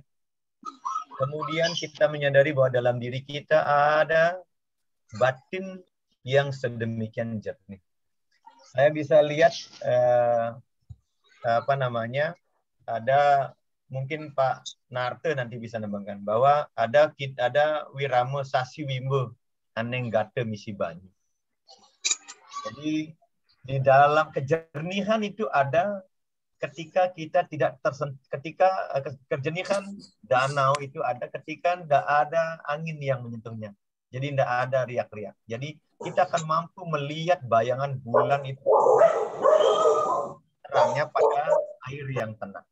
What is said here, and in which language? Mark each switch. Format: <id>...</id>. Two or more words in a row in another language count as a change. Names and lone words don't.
<id>Kemudian kita menyadari bahwa dalam diri kita ada batin yang sedemikian jernih. Saya bisa lihat ada mungkin Pak Narte nanti bisa nembangkan bahwa ada wirama</id> <kaw>sasi wimbo aneng gate misi banyu.</kaw> <id>Jadi di dalam kejernihan itu ada ketika kita tidak ketika kejernihan danau itu ada ketika tidak ada angin yang menyentuhnya. Jadi tidak ada riak-riak. Jadi kita akan mampu melihat bayangan bulan itu terangnya pada air yang tenang.</id>